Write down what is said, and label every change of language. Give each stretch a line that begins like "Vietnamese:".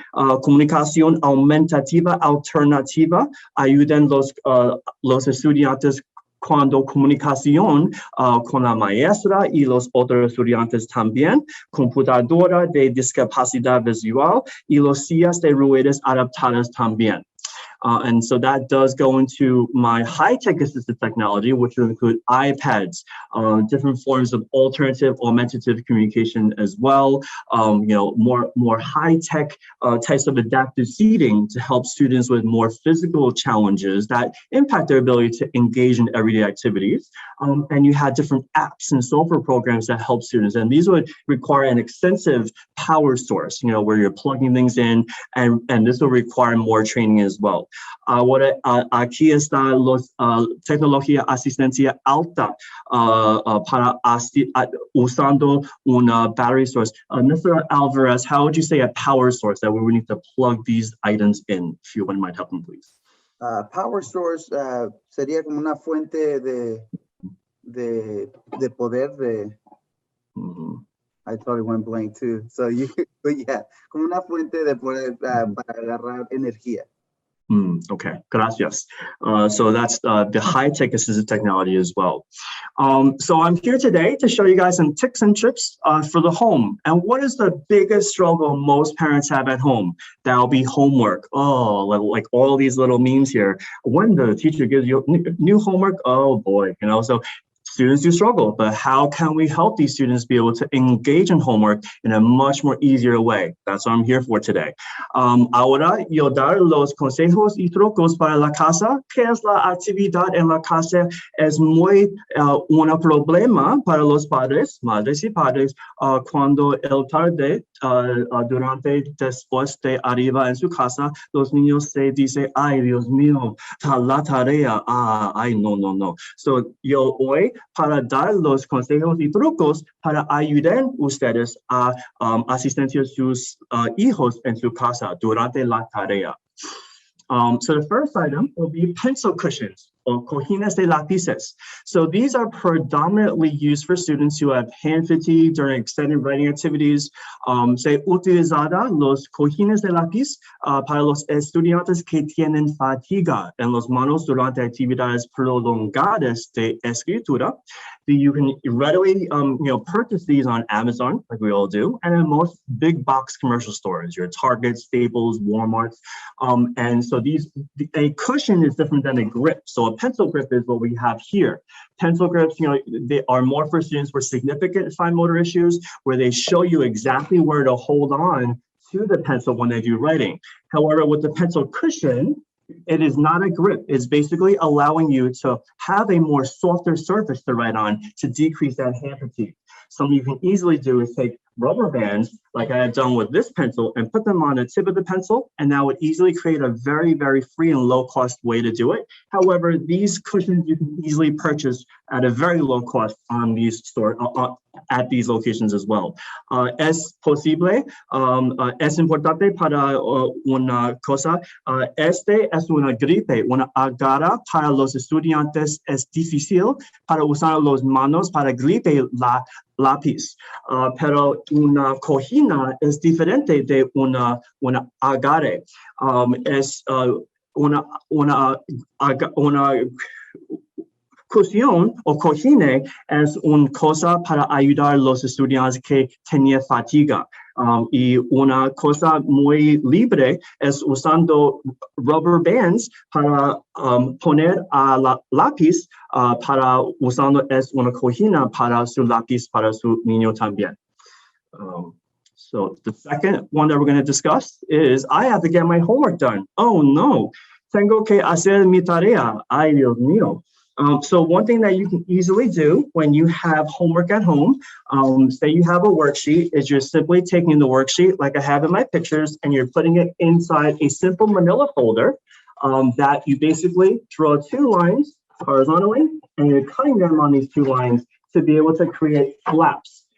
Spanish: Comunicación aumentativa alternativa ayudan los estudiantes cuando comunicación con la maestra y los otros estudiantes también. Computadora de discapacidad visual y los sillas de ruedas adaptadas también.
English: And so that does go into my high-tech assistive technology, which will include iPads, different forms of alternative augmentative communication as well, more high-tech types of adaptive seating to help students with more physical challenges that impact their ability to engage in everyday activities. And you have different apps and software programs that help students. And these would require an extensive power source, where you're plugging things in, and this will require more training as well.
Spanish: Aquí está los tecnología asistencia alta para usando una
English: battery source. Mr. Alvarez, how would you say a power source that we would need to plug these items in? If you might help them, please.
Spanish: Power source sería como una fuente de poder de.
English: I totally went blank too. So but yeah,
Spanish: como una fuente de poder para agarrar energía. Okay, gracias.
English: So that's the high-tech assistive technology as well. So I'm here today to show you guys some tips and tricks for the home. And what is the biggest struggle most parents have at home? That'll be homework. Oh, like all these little memes here. When the teacher gives you new homework, oh boy, so Students do struggle, but how can we help these students be able to engage in homework in a much more easier way? That's what I'm here for today.
Spanish: Ahora yo dar los consejos y trucos para la casa, que es la actividad en la casa, es muy un problema para los padres, madres y padres, cuando el tarde, durante, después de arriba en su casa, los niños se dicen, ay, Dios mío, la tarea, ay, no. So, yo hoy para dar los consejos y trucos para ayudar ustedes a asistencia a sus hijos en su casa durante la tarea.
English: So the first item will be pencil cushions or
Spanish: cojines de lápices.
English: So these are predominantly used for students who have hand fatigue during extended writing activities.
Spanish: Se utilizada los cojines de lápiz para los estudiantes que tienen fatiga en las manos durante actividades prolongadas de escritura.
English: You can readily purchase these on Amazon, like we all do, and in most big box commercial stores, your Target, Staples, Walmarts. And so a cushion is different than a grip. So a pencil grip is what we have here. Pencil grips, they are more for students with significant fine motor issues, where they show you exactly where to hold on to the pencil when they do writing. However, with the pencil cushion, it is not a grip. It's basically allowing you to have a more softer surface to write on to decrease that hand fatigue. Something you can easily do is take rubber bands, like I have done with this pencil, and put them on the tip of the pencil, and that would easily create a very, very free and low-cost way to do it. However, these cushions you can easily purchase at a very low cost on these stores, at these locations as well.
Spanish: Es posible, es importante para una cosa, este es una gripe, una agarra para los estudiantes es difícil para usar las manos para gripe la lápiz, pero una cojina es diferente de una agarre. Es una cushion o cojine es una cosa para ayudar a los estudiantes que tenían fatiga. Y una cosa muy libre es usando rubber bands para poner a la lápiz, para usando es una cojina para su lápiz para su niño también.
English: So the second one that we're going to discuss is I have to get my homework done. Oh no,
Spanish: tengo que hacer mi tarea. Ay, Dios mío.
English: So one thing that you can easily do when you have homework at home, say you have a worksheet, is you're simply taking the worksheet like I have in my pictures, and you're putting it inside a simple manila folder that you basically draw two lines horizontally, and you're cutting them on these two lines to be able to create flaps.